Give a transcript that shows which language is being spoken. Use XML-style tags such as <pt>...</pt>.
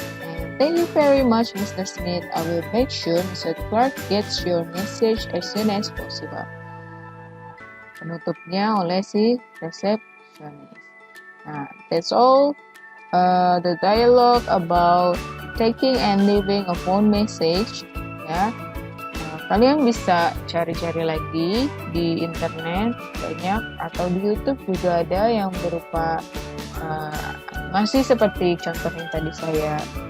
<en>And thank you very much, Mr. Smith. I will make sure Mr. Clark gets your message as soon as possible.</en> <id>Penutupnya oleh si resepsionis.</id> <en>Nah, that's all. The dialogue about taking and leaving a phone message, ya.</en> <id>Kalian bisa cari-cari lagi di internet banyak, atau di YouTube juga ada yang berupa masih seperti contoh yang tadi saya</id>